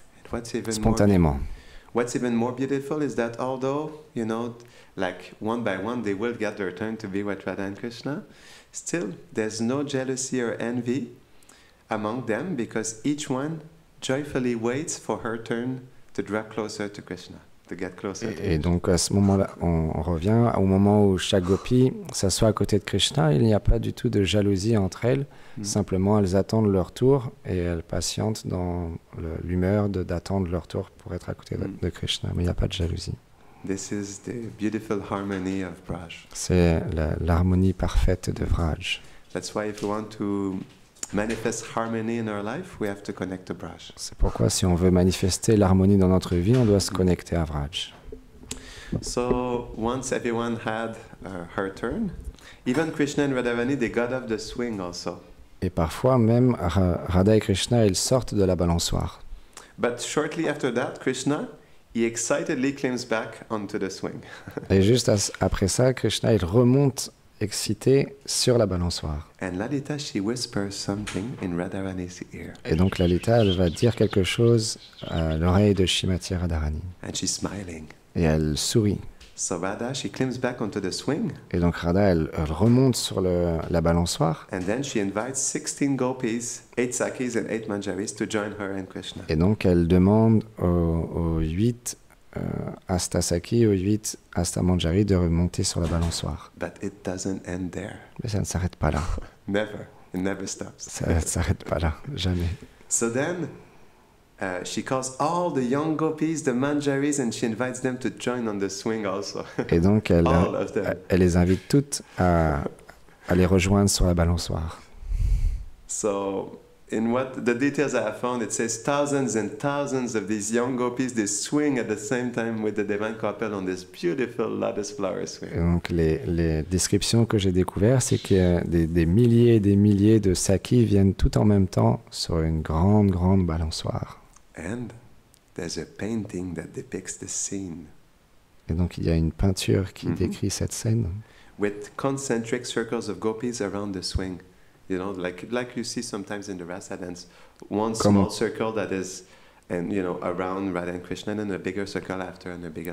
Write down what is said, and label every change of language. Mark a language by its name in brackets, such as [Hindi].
[English] And [French] spontanément. [English] What's even more beautiful is that although, you know, like one by one they will get their turn to be with Radha and Krishna, still there's no jealousy or envy among them because each one joyfully waits for her turn to draw closer to Krishna, to get closer to [French] Et [English] Krishna. [French] donc à ce moment-là, on revient au moment où chaque gopi s'assoit à côté de Krishna. Il n'y a pas du tout de jalousie entre elles. Simplement, elles attendent leur tour et elles patientent dans l'humeur d'attendre leur tour pour être à côté de Krishna. Mais il n'y a pas de jalousie. [English] This is the beautiful harmony of Braj. [French] C'est l'harmonie parfaite de Vraj. [English] That's why if we want to manifest harmony in our life, we have to connect to Braj. [French] C'est pourquoi si on veut manifester l'harmonie dans notre vie, on doit se connecter à Vraj. [English] So once everyone had her turn, even Krishna and Radharani, they got off the swing also. [French] Et parfois même Radha et Krishna, ils sortent de la balançoire. [English] But shortly after that, Krishna, he excitedly climbs back onto the swing. [French] Et juste après ça, Krishna, il remonte excité sur la balançoire. [English] And Lalita, she whispers something in Radharani's ear. [French] Et donc Lalita, elle va dire quelque chose à l'oreille de Shrimati Radharani. [English] And she's smiling. [French] Et elle sourit. [English] So Radha, she climbs back onto the swing. [French] Et donc Radha, elle remonte sur la balançoire. [English] And then she invites 16 gopis, 8 sakis and 8 manjaris to join her and Krishna. [French] Et donc elle demande aux 8 Astasaki, aux 8 Astamanjari de remonter sur la balançoire. [English] But it doesn't end there. [French] Mais ça ne s'arrête pas là. [English] Never. It never stops. [French] Ça ne s'arrête pas là, jamais. [English] So then she calls all the young gopis, the manjaris, and she invites them to join on the swing also. [French] Et donc elle [English] All of them. [French] les invite toutes à les rejoindre sur la balançoire. [English] So in what the details I have found, it says thousands and thousands of these young gopis, they swing at the same time with the divine couple on this beautiful lotus flower swing. [French] Et donc les descriptions que j'ai découvertes, c'est qu'il y a des milliers et des milliers de sakis viennent tout en même temps sur une grande, grande balançoire. [English] And there's a painting that depicts the scene [French] Et donc il y a une peinture qui décrit cette scène [English] with concentric circles of gopis around the swing. You know, like you see sometimes in the Rasa dance, one small circle that is, and you know, around Radha and Krishna, and then a bigger circle after, and a bigger.